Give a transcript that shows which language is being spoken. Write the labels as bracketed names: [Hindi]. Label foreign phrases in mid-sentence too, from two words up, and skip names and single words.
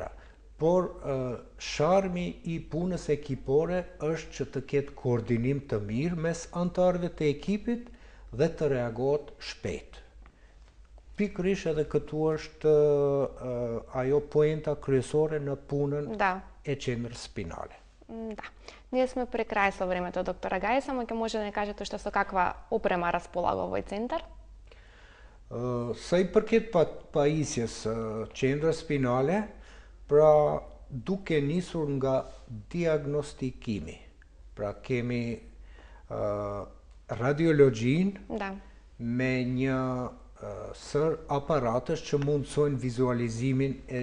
[Albanian] Por sharmi i punës ekipore është që të ketë koordinim të mirë mes anëtarëve të ekipit dhe të reagohet shpejt. Pikërisht edhe këtu është ajo poenta kryesore në punën e qendrës spinale. [Macedonian] Да. Ние сме при крај со времето, доктора Гај, само ќе може да не кажете уште со каква опрема располага овој центар? [Albanian] Sa i përket pajisjes qendrës spinale, pra duke nisur nga diagnostikimi. Pra kemi radiologjin me një sër aparatës që mundësojnë vizualizimin e